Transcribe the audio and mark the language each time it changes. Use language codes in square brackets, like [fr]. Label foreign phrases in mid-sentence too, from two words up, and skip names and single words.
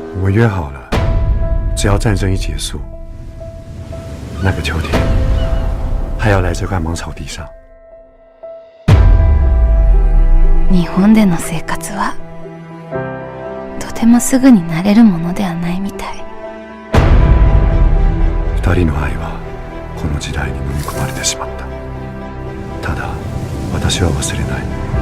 [zh] 们约好了，只要战争一结束，那个秋天还要来这块芒草地上。 [ja] 日本での生活はとてもすぐに慣れるものではないみたい。二人の愛はこの時代に飲み込まれてしまった。ただ私は忘れない。